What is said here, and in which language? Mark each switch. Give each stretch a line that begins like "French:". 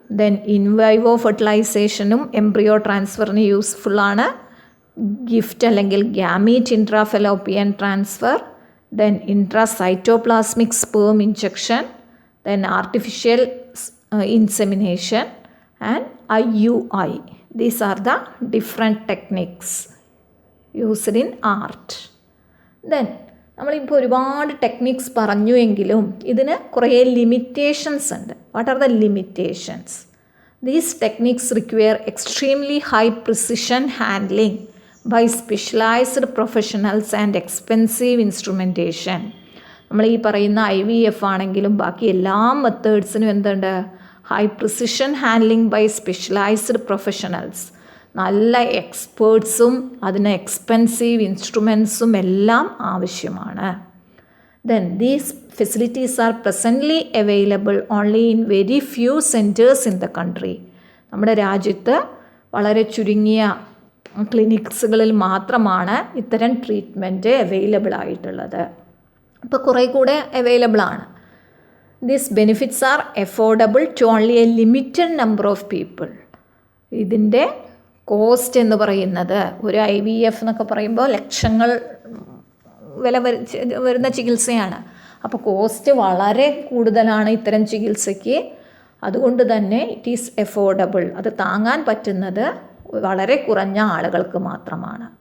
Malayalam: Then ഇൻവൈവോ ഫെർട്ടിലൈസേഷനും embryo ട്രാൻസ്ഫറിന് യൂസ്ഫുള്ളാണ്.
English: GIFT അല്ലെങ്കിൽ gamete intrafallopian transfer, then intracytoplasmic sperm injection, then artificial insemination and IUI. These are the different techniques used in art. Then
Malayalam: നമ്മളിപ്പോൾ ഒരുപാട് techniques പറഞ്ഞു എങ്കിലും ഇതിന് കുറേ limitations ഉണ്ട്.
English: What are the limitations? These techniques require extremely high precision handling by specialized professionals and expensive instrumentation.
Malayalam: നമ്മൾ ഈ പറയുന്ന IVF ആണെങ്കിലും ബാക്കി എല്ലാ മെത്തേഡ്സിനും എന്തുണ്ട്?
English: high precision handling by specialized professionals,
Malayalam: നല്ല എക്സ്പേർട്സും അതിന് എക്സ്പെൻസീവ് ഇൻസ്ട്രുമെൻസും എല്ലാം ആവശ്യമാണ്.
English: Then these facilities are presently available only in very few centers in the country.
Malayalam: നമ്മുടെ രാജ്യത്ത് വളരെ ചുരുങ്ങിയ ക്ലിനിക്സുകളിൽ മാത്രമാണ് ഇത്തരം ട്രീറ്റ്മെൻറ്റ് അവൈലബിൾ ആയിട്ടുള്ളത്. ഇപ്പോൾ കുറേ കൂടെ അവൈലബിൾ ആണ്.
English: These benefits are affordable to only a limited number of people.
Malayalam: ഇതിൻ്റെ കോസ്റ്റ് എന്ന് പറയുന്നത് ഒരു IVF എന്നൊക്കെ പറയുമ്പോൾ ലക്ഷങ്ങൾ വില വരുന്ന ചികിത്സയാണ്. അപ്പോൾ കോസ്റ്റ് വളരെ കൂടുതലാണ് ഇത്തരം ചികിത്സയ്ക്ക്. അതുകൊണ്ട് തന്നെ
English: it is affordable,
Malayalam: അത് താങ്ങാൻ പറ്റുന്നത് വളരെ കുറഞ്ഞ ആളുകൾക്ക് മാത്രമാണ്.